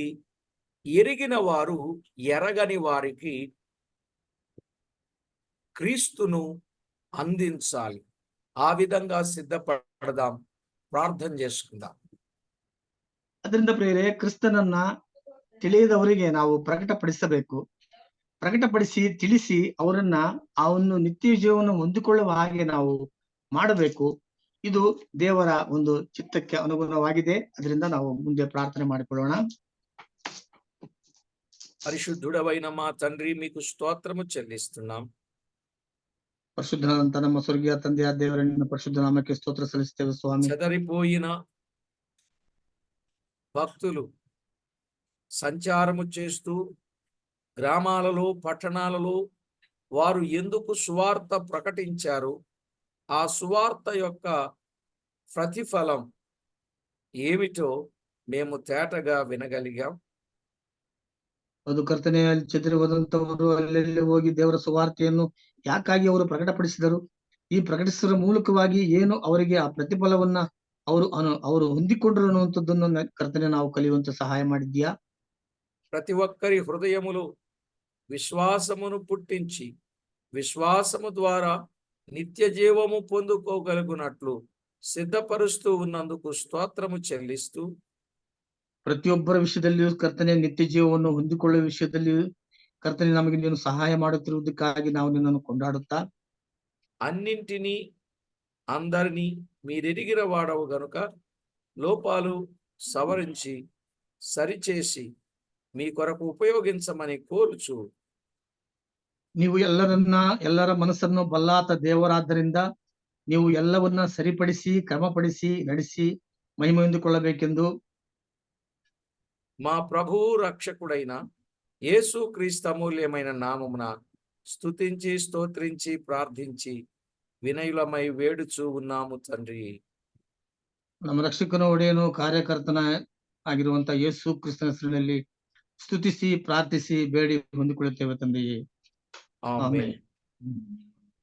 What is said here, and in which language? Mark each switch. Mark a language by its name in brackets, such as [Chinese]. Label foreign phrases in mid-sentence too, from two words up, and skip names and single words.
[Telugu] ఎరిగిన వారు ఎరగని వారికి క్రీస్తును అందించాలి. ఆ విధంగా సిద్ధపడదాం, ప్రార్థన చేసుకుందాం. [Kannada] ಅದರಿಂದ ಪ್ರಿಯರೇ, ಕ್ರಿಸ್ತನನ್ನ ತಿಳಿಯದವರಿಗೆ ನಾವು ಪ್ರಕಟಪಡಿಸಬೇಕು. ಪ್ರಕಟಪಡಿಸಿ ತಿಳಿಸಿ ಅವರನ್ನ ಆ ಒಂದು ನಿತ್ಯ ಜೀವನ ಹೊಂದಿಕೊಳ್ಳುವ ಹಾಗೆ ನಾವು ಮಾಡಬೇಕು. ಇದು ದೇವರ ಒಂದು ಚಿತ್ತಕ್ಕೆ ಅನುಗುಣವಾಗಿದೆ. ಅದರಿಂದ ನಾವು ಮುಂದೆ ಪ್ರಾರ್ಥನೆ ಮಾಡಿಕೊಳ್ಳೋಣ. [Telugu] పరిశుద్ధుడవైన మా తండ్రి, మీకు స్తోత్రము చెల్లిస్తున్నాం. [Kannada] ಪರಿಶುದ್ಧನಾದಂತ ನಮ್ಮ ಸ್ವರ್ಗೀಯ ತಂದೆಯ ದೇವರ ನಿನ್ನ ಪರಿಶುದ್ಧ ನಾಮಕ್ಕೆ ಸ್ತೋತ್ರ ಸಲ್ಲಿಸ್ತೇವೆ ಸ್ವಾಮಿ. [Telugu] చెదరిపోయిన భక్తులు సంచారము చేస్తూ గ్రామాలలో, పట్టణాలలో వారు ఎందుకు సువార్త ప్రకటించారు, ఆ సువార్త యొక్క ప్రతిఫలం ఏమిటో మేము తేటగా వినగలిగాం. [Kannada] ಅದು ಕರ್ತನೆ, ಅಲ್ಲಿ ಚೆದರಿ ಹೋದಂತವರು ಅಲ್ಲೆಲ್ಲಿ ಹೋಗಿ ದೇವರ ಸುವಾರ್ತೆಯನ್ನು ಯಾಕಾಗಿ ಅವರು ಪ್ರಕಟಪಡಿಸಿದರು, ಈ ಪ್ರಕಟಿಸುವ ಮೂಲಕವಾಗಿ ಏನು ಅವರಿಗೆ ಆ ಪ್ರತಿಫಲವನ್ನ ಅವರು ಹೊಂದಿಕೊಂಡ್ರು ಅನ್ನುವಂಥದ್ದನ್ನು ಕರ್ತನೆ ನಾವು ಕಲಿಯುವಂತ ಸಹಾಯ ಮಾಡಿದ್ಯಾ. [Telugu] ప్రతి ఒక్కరి హృదయములో విశ్వాసమును పుట్టించి విశ్వాసము ద్వారా నిత్య జీవము పొందుకోగలుగునట్లు సిద్ధపరుస్తూ ఉన్నందుకు స్తోత్రము చెల్లిస్తూ, [Kannada] ಪ್ರತಿಯೊಬ್ಬರ ವಿಷಯದಲ್ಲಿಯೂ ಕರ್ತನೆ ನಿತ್ಯ ಜೀವವನ್ನು ಹೊಂದಿಕೊಳ್ಳುವ ವಿಷಯದಲ್ಲಿಯೂ ಕರ್ತನೆ ನಮಗೆ ನೀನು ಸಹಾಯ ಮಾಡುತ್ತಿರುವುದಕ್ಕಾಗಿ ನಾವು ನಿನ್ನನ್ನು ಕೊಂಡಾಡುತ್ತಾ, [Telugu] అన్నింటినీ అందరినీ మీరెరిగిన వాడవు గనుక లోపాలు సవరించి సరిచేసి మీ కొరకు ఉపయోగించమని కోరుచు, [Kannada] ನೀವು ಎಲ್ಲರ ಮನಸ್ಸನ್ನು ಬಲ್ಲಾತ ದೇವರಾದ್ದರಿಂದ ನೀವು ಎಲ್ಲವನ್ನ ಸರಿಪಡಿಸಿ ಕ್ರಮಪಡಿಸಿ ನಡೆಸಿ ಮಹಿಮೆ ಹೊಂದಿಕೊಳ್ಳಬೇಕೆಂದು [Telugu] మా ప్రభువు రక్షకుడైన యేసు క్రీస్తు అమూల్యమైన నామమున స్తుతించి స్తోత్రించి ప్రార్థించి వినయులమై వేడుచూ ఉన్నాము తండ్రి. [Kannada] ನಮ್ಮ ರಕ್ಷಕನ ಒಡೆಯನು ಕಾರ್ಯಕರ್ತನ ಆಗಿರುವಂತ ಯೇಸು ಕ್ರಿಸ್ತನ ಹೆಸರಿನಲ್ಲಿ ಸ್ತುತಿಸಿ ಪ್ರಾರ್ಥಿಸಿ ಬೇಡಿ ಹೊಂದಿಕೊಳ್ಳುತ್ತೇವೆ ತಂದೆಯೇ. ಆಮೆನ್. ಆಮೆನ್.